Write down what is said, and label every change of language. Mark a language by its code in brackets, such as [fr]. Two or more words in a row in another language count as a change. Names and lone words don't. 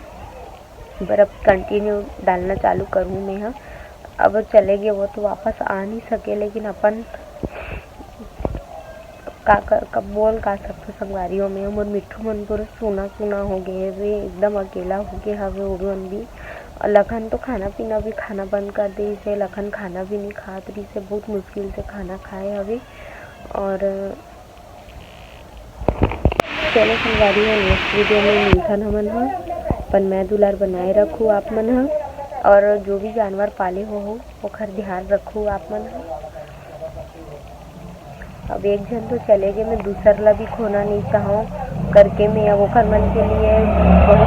[hne] पर अब कंटिन्यू डालना चालू करूँ मैं ह अब चले गए वो तो वापस आ नहीं सके लेकिन अपन कब बोल का सकते संगवारियों में मोर मिट्ठू मन पूरा सुना हो गए वे एकदम अकेला हो गए हवे वो मन भी। और लखन तो खाना पीना भी खाना बंद कर दी से लखन खाना भी नहीं खात रही से बहुत मुश्किल से खाना खाए हवे। और चलो संगवारी हो [en] next video [hne] में मिलथन हमन ह अपन मैं दुलार बनाए रखूँ आप मन ह और जो भी जानवर पाले हो ओखर ध्यान रखूँ आप मन ह। अब एक जन तो चले गए मैं दूसर ला भी खोना नहीं चाहूँ करके मैं अब ओखर मन के लिए बहुत